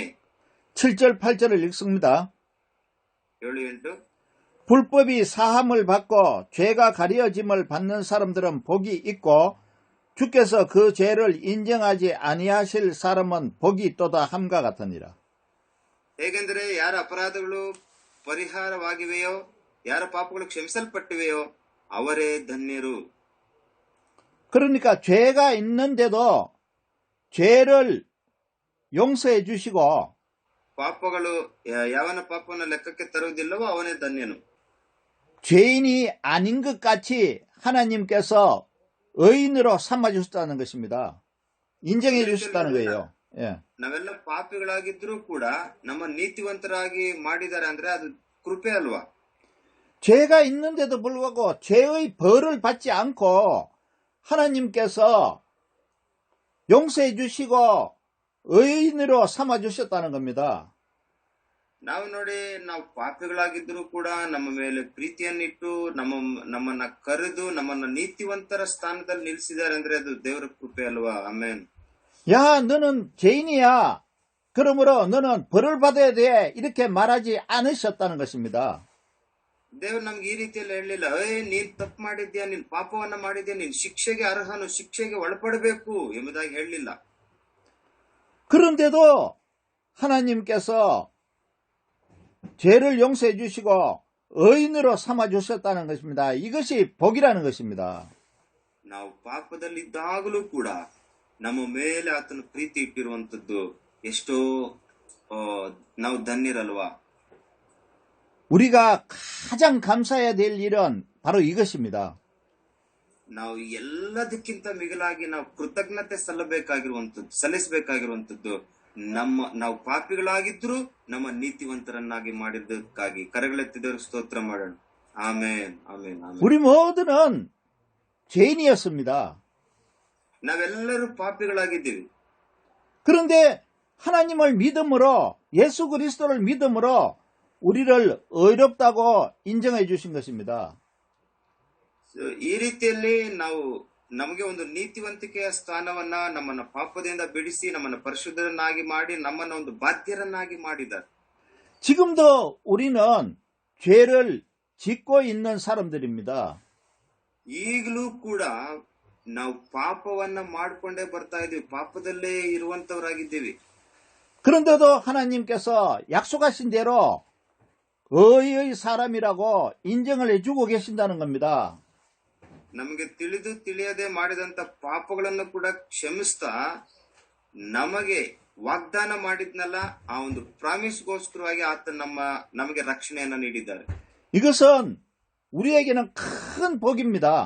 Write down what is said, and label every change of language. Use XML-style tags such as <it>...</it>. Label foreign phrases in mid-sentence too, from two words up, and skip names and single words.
<ko>7절 8절을 읽습니다. 7-8 불법이 사함을 받고 죄가 가려짐을 받는 사람들은 복이 있고 주께서 그 죄를 인정하지 아니하실 사람은 복이 있도다 함과 같으니라.</ko> <kn>ಹೇಗೆಂದರೆ ಯಾರ ಅಪರಾಧಗಳು ಪರಿಹಾರವಾಗಿವೆಯೋ, ಯಾರ ಪಾಪಗಳು ಕ್ಷಮಿಸಲ್ಪಟ್ಟಿವೆಯೋ ಅವರೇ ಧನ್ಯರು.</kn> <ko>그러니까 죄가 있는데도 죄를 용서해 주시고</ko> <kn>ಪಾಪಗಳು ಯಾವನ ಪಾಪವನ್ನು ಲೆಕ್ಕಕ್ಕೆ ತರುವುದಿಲ್ಲವೋ ಅವನೇ ಧನ್ಯನು.</kn> <ko>죄인이 아닌 것 같이 하나님께서 의인으로 삼아주셨다는 것입니다. 인정해 주셨다는 거예요. 예.</ko> <kn>ನಾವೆಲ್ಲ ಪಾಪಿಗಳಾಗಿದ್ರೂ ಕೂಡ ನಮ್ಮ ನೀತಿವಂತರಾಗಿ ಮಾಡಿದ್ದಾರೆ ಅಂದ್ರೆ ಅದು ಕೃಪೆ ಅಲ್ವಾ.</kn> <ko>죄가 있는데도 불구하고 죄의 벌을 받지 않고 하나님께서 용서해 주시고 의인으로 삼아주셨다는 겁니다.</ko> <kn>ನಾವು ನೋಡಿ, ನಾವು ಪಾಪಿಗಳಾಗಿದ್ರೂ ಕೂಡ ನಮ್ಮ ಮೇಲೆ ಪ್ರೀತಿಯನ್ನಿಟ್ಟು ನಮ್ಮನ್ನ ಕರೆದು ನಮ್ಮನ್ನ ನೀತಿವಂತರ ಸ್ಥಾನದಲ್ಲಿ ನಿಲ್ಲಿಸಿದ್ದಾರೆ ಅಂದ್ರೆ ಅದು ದೇವರ ಕೃಪೆ ಅಲ್ವಾ. ಆಮೇನ್.</kn> <ko>야, 너는 죄인이야. 그러므로 너는 벌을 받아야 돼. 이렇게 말하지 않으셨다는 것입니다.</ko> <kn>ದೇವ್ರು ನಮ್ಗೆ ಈ ರೀತಿಯಲ್ಲಿ ಹೇಳಲಿಲ್ಲ, ನೀನ್ ತಪ್ಪು ಮಾಡಿದ್ಯಾ, ನೀನ್ ಪಾಪವನ್ನ ಮಾಡಿದ್ಯಾ, ನೀನ್ ಶಿಕ್ಷೆಗೆ ಅರ್ಹನು, ಶಿಕ್ಷೆಗೆ ಒಳಪಡಬೇಕು ಎಂಬುದಾಗಿ ಹೇಳಲಿಲ್ಲ.</kn> <ko>그런데도 하나님께서 죄를 용서해 주시고 의인으로 삼아 주셨다는 것입니다. 이것이 복이라는 것입니다.</ko> <kn>ನಾವು ಪಾಪದಲ್ಲಿದ್ದಾಗಲೂ ಕೂಡ ನಮ್ಮ ಮೇಲೆ ಆತನ ಪ್ರೀತಿ ಇಟ್ಟಿರುವಂತದ್ದು ಎಷ್ಟೋ ನಾವು ಧನ್ಯರಲ್ವಾ.</kn> <ko>우리가 가장 감사해야 될 일은 바로 이것입니다.</ko> <kn>ನಾವು ಎಲ್ಲದಕ್ಕಿಂತ ಮಿಗಿಲಾಗಿ ನಾವು ಕೃತಜ್ಞತೆ ಸಲ್ಲಿಸಬೇಕಾಗಿರುವಂತದ್ದು ನಾವು ಪಾಪಿಗಳಾಗಿದ್ರು ನಮ್ಮ ನೀತಿವಂತರನ್ನಾಗಿ ಮಾಡಿದ್ದಕ್ಕಾಗಿ ಕರಗಳೆತ್ತಿದವರು ಸ್ತೋತ್ರ ಮಾಡೋಣ. ಆಮೇನ್, ಆಮೇನ್, ಆಮೇನ್.</kn> <ko>우리 모두는 죄인이었습니다.</ko> <kn>ನಾವೆಲ್ಲರೂ ಪಾಪಿಗಳಾಗಿದ್ದೀವಿ.</kn> <ko>그런데 하나님을 믿음으로, 예수 그리스도를 믿음으로 우리를 의롭다고 인정해 주신 것입니다.</ko> <kn>ಈ ರೀತಿಯಲ್ಲಿ ನಮಗೆ ಒಂದು ನೀತಿವಂತಿಕೆಯ ಸ್ಥಾನವನ್ನ, ನಮ್ಮನ್ನ ಪಾಪದಿಂದ ಬಿಡಿಸಿ ನಮ್ಮನ್ನ ಪರಿಶುದ್ಧರನ್ನಾಗಿ ಮಾಡಿ ನಮ್ಮನ್ನ ಒಂದು ಬಾಧ್ಯರನ್ನಾಗಿ ಮಾಡಿದ್ದಾರೆ.</kn> <ko>지금도 우리는 죄를 짓고 있는 사람들입니다.</ko> <kn>ಈಗಲೂ ಕೂಡ ನಾವು ಪಾಪವನ್ನ ಮಾಡ್ಕೊಂಡೇ ಬರ್ತಾ ಇದೀವಿ, ಪಾಪದಲ್ಲೇ ಇರುವಂತವರಾಗಿದ್ದೀವಿ.</kn> <ko>그런데도 하나님께서 약속하신 대로 의의 사람이라고 인정을 해주고 계신다는 겁니다.</ko> <kn>ನಮಗೆ ತಿಳಿದು ತಿಳಿಯದೆ ಮಾಡಿದಂತ ಪಾಪಗಳನ್ನು ಕೂಡ ಕ್ಷಮಿಸ್ತಾ ನಮಗೆ ವಾಗ್ದಾನ ಮಾಡಿದ್ನಲ್ಲ, ಆ ಒಂದು ಪ್ರಾಮಿಸ್ಗೋಸ್ಕರವಾಗಿ ಆತ ನಮಗೆ ರಕ್ಷಣೆಯನ್ನ ನೀಡಿದ್ದಾರೆ.</kn> <ko>이것은 우리에게는 큰 복입니다.</ko>